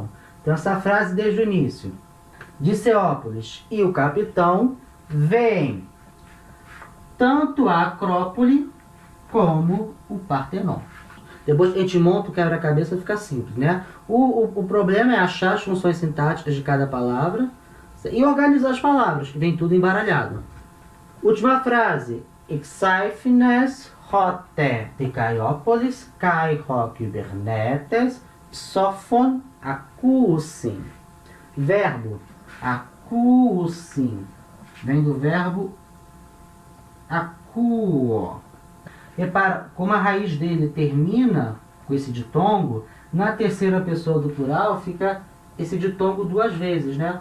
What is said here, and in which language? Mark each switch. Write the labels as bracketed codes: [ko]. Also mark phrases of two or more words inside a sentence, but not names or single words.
[pt] Então, essa frase desde o início. Dicéopolis e o capitão veem tanto a Acrópole como o Partenon. Depois a gente monta o quebra-cabeça e fica simples, né? O problema é achar as funções sintáticas de cada palavra e organizar as palavras, que vem tudo embaralhado. Última frase. [el] Ἐξαίφνης ὅ τε Δικαιόπολις καὶ κυβερνήτης ψόφον ἀκούουσιν. [pt] Verbo acussin. Vem do verbo acuo. Repara, como a raiz dele termina com esse ditongo, na terceira pessoa do plural fica esse ditongo duas vezes, né?